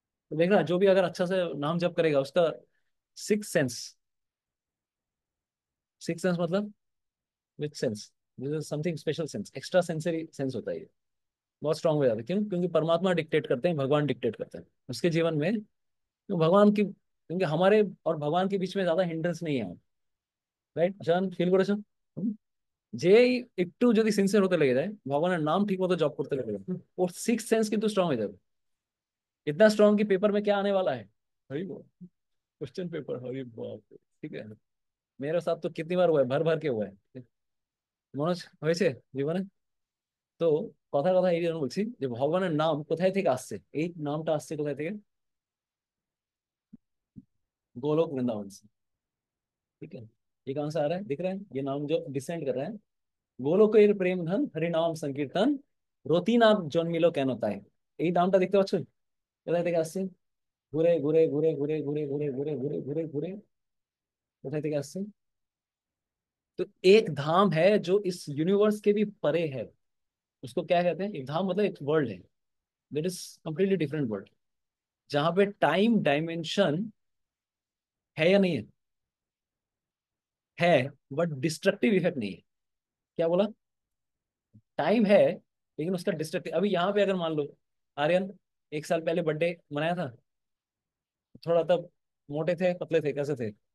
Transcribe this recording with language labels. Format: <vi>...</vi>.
<hi>तो देखना, जो भी अगर अच्छा से नाम जप करेगा, उसका सिक्स सेंस, सिक्स सेंस मतलब with sense,</hi> <en>this is something special sense,</en> <hi>extra sensory sense होता है ये, बहुत स्ट्रांग हो जाता है। क्यों? क्योंकि परमात्मा डिक्टेट करते हैं, भगवान डिक्टेट करते हैं उसके जीवन में। तो भगवान की, क्योंकि हमारे और भगवान के बीच में ज्यादा हिंड्रेंस नहीं है,</hi> <bn>রাইট জান ফিল করেছো? হুম? যেই একটু যদি সিনসিয়ার হতে লেগে যায়, ভগবানের নাম ঠিক মতো জপ করতে লেগে যায়, ওর সিক্স সেন্স কিন্তু</bn> <hi>स्ट्रांग हो जाएगा। इतना स्ट्रांग कि पेपर में क्या आने वाला है, हरी बोल, क्वेश्चन पेपर, हरी बाप रे, ठीक है। मेरे साथ तो कितनी बार हुआ है, भर भर के हुआ है।</hi> <bn>মনোজ হয়েছে জীবনে। তো কথার কথা এই জন্য বলছি যে ভগবানের নাম কোথায় থেকে আসছে, এই নামটা আসছে কোথায় থেকে?</bn> <hi>गोलोक वृंदावन से, ठीक है। ये कहाँ से आ रहा है, दिख रहा है ये नाम जो डिसेंड कर रहा है?</hi> <bn>গোলকের প্রেম ধন হরি নাম সংকীর্তন, রতি নাম জন্মিল কেন তাই। এই নামটা দেখতে পাচ্ছ কোথায় থেকে আসছে? ঘুরে ঘুরে ঘুরে ঘুরে ঘুরে ঘুরে ঘুরে ঘুরে ঘুরে ঘুরে কোথায় থেকে আসছে?</bn> <hi>तो एक धाम है जो इस यूनिवर्स के भी परे है, उसको क्या कहते हैं? एक धाम मतलब एक वर्ल्ड है,</hi> <en>that is completely different world,</en> <hi>जहां पे टाइम डायमेंशन है या नहीं है? है, बट डिस्ट्रक्टिव इफेक्ट नहीं है। क्या बोला? टाइम है, लेकिन उसका डिस्ट्रक्टिव, अभी यहाँ पे अगर मान लो आर्यन एक साल पहले बर्थडे मनाया था, थोड़ा तब मोटे थे पतले थे कैसे थे?</hi>